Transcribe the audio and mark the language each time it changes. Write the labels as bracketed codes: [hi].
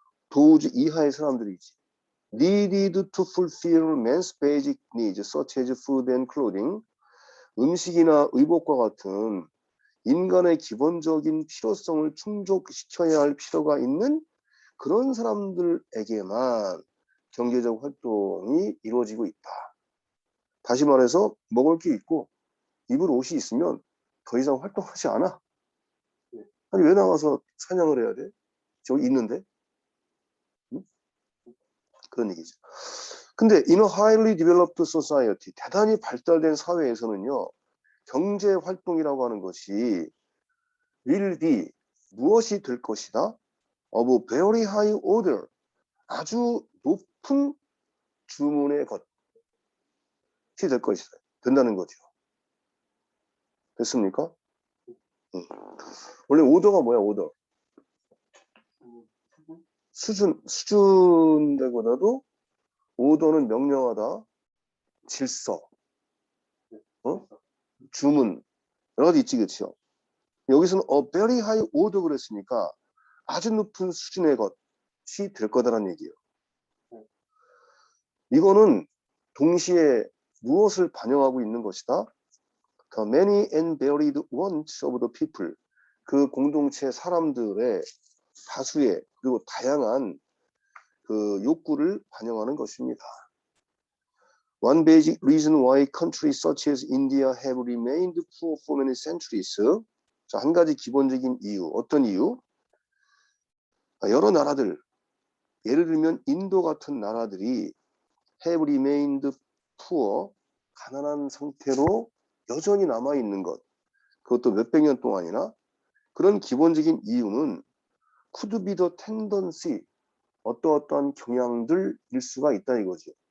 [ko] those 이하의 사람들이지. [en] needed to fulfill man's basic needs such as food and clothing [ko] 음식이나 의복과 같은 인간의 기본적인 필요성을 충족시켜야 할 필요가 있는 그런 사람들에게만 경제적 활동이 이루어지고 있다. 다시 말해서 먹을 게 있고 입을 옷이 있으면 더 이상 활동하지 않아. 아니 왜 나가서 사냥을 해야 돼? 저기 있는데? 응? 그런 얘기죠. [en] 근데 in a highly developed society [ko] 대단히 발달된 사회에서는요. 경제 활동이라고 하는 것이 [en] will be [ko] 무엇이 될 것이다? [en] of very high order [ko] 아주 높은 주문의 것이 될 것이다. 된다는 거죠. 됐습니까? 원래 오더가 뭐야, 오더? 수준보다도 오더는 명령하다, 질서, 주문, 여러 가지 있지, 그렇죠? 여기서는 [en] a very high order [ko] 그랬으니까 아주 높은 수준의 것이 될 거다라는 얘기예요. 이거는 동시에 무엇을 반영하고 있는 것이다? [en] The many and varied wants of the people. [ko] 그 공동체 사람들의 다수의 그리고 다양한 그 욕구를 반영하는 것입니다. [en] One basic reason why countries such as India have remained poor for many centuries. [ko] 자, 한 가지 기본적인 이유. 어떤 이유? 여러 나라들, 예를 들면 인도 같은 나라들이 [en] have remained poor, [ko] 가난한 상태로 여전히 남아있는 것. 그것도 몇백 년 동안이나 그런 기본적인 이유는 [en] could be the tendency, [ko] 어떠한 경향들일 수가 있다 이거죠.